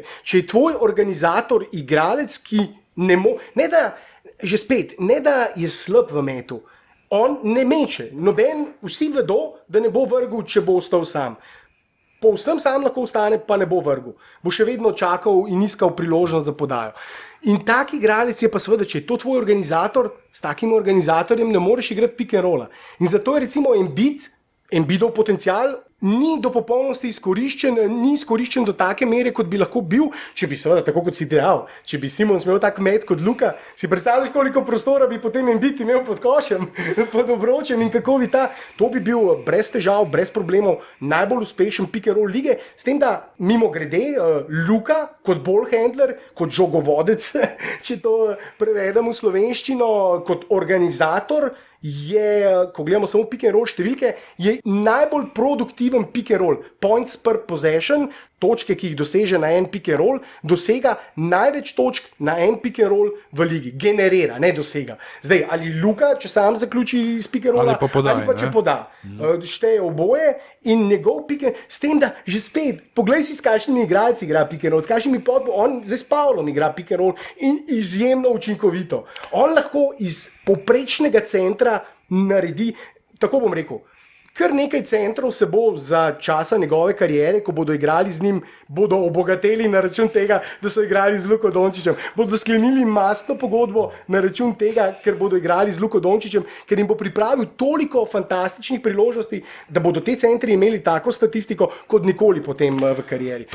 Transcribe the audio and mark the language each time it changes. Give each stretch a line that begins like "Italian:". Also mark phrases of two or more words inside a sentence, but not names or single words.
Slovenian: Če je tvoj organizator igralec, ki ne da je slab v metu, on ne meče. Vsi vedo, da ne bo vrgel, če bo ostal sam. Povsem sam lahko ostane, pa ne bo vrgel. Bo še vedno čakal in iskal priložnost za podajo. In tak igralec je pa seveda, če je to tvoj organizator, s takim organizatorjem ne moreš igrati
English: pick and rolla.
Slovenian: In zato je recimo Embiidov potencial ni do popolnosti izkoriščen, ni izkoriščen do take mere, kot bi lahko bil, če bi seveda, tako kot si dejal, če bi Simons imel tak met kot Luka, si predstavljaš, koliko prostora bi potem Embiid imel pod košem, pod obročem in kako bi to bi bil brez težav, brez problemov najbolj uspešen
English: pick and roll
Slovenian: lige, s tem, da mimogrede Luka kot
English: ball handler,
Slovenian: kot žogovodec, če to prevedem v slovenščino, kot organizator, ko gledamo samo
English: pick and roll
Slovenian: številke, je najbolj produktiven
English: pick and roll. Points per possession,
Slovenian: točke, ki jih doseže na en
English: pick and roll,
Slovenian: dosega največ točk na en
English: pick and roll
Slovenian: v ligi. Generira, ne dosega. Zdaj, ali Luka, če sam zaključi iz
English: pick and rolla,
Slovenian: ali pa če poda. Šteje oboje in njegov
English: pick and roll,
Slovenian: s tem, da že spet, poglej si, s kakšnimi igralci igra
English: pick and roll,
Slovenian: s kakšnimi on zdaj s Pavlom igra
English: pick and roll
Slovenian: in izjemno učinkovito. On lahko iz povprečnega centra naredi, tako bom rekel, kar nekaj centrov se bo za časa njegove kariere, ko bodo igrali z njim, bodo obogateli na račun tega, da so igrali z Luko Dončićem. Bodo sklenili mastno pogodbo na račun tega, ker bodo igrali z Luko Dončićem, ker jim bo pripravil toliko fantastičnih priložnosti, da bodo te centri imeli tako statistiko, kot nikoli potem v karieri.